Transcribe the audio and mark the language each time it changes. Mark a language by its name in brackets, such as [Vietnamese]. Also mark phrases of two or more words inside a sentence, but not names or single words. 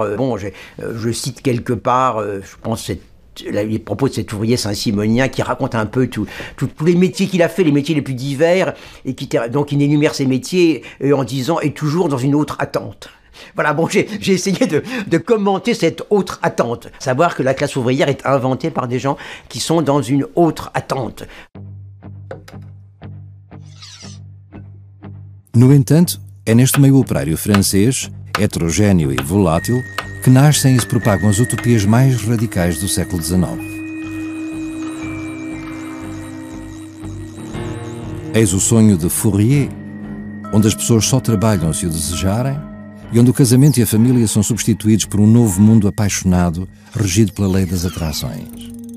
[French] Bon, je cite quelque part, je pense les propos de cet ouvrier saint-simonien qui raconte un peu tous les métiers qu'il a fait, les métiers les plus divers, et donc il énumère ses métiers en disant « et toujours dans une autre attente ». Voilà, bon, j'ai essayé de commenter cette autre attente. Savoir que la classe ouvrière est inventée par des gens qui sont dans une autre attente. [Portuguese] No entanto, é neste meio operário francês, heterogéneo e volátil, que nascem e se propagam as utopias mais radicais do século XIX. Eis o sonho de Fourier, onde as pessoas só trabalham se o desejarem, e onde o casamento e a família são substituídos por um novo mundo apaixonado, regido pela lei das atrações.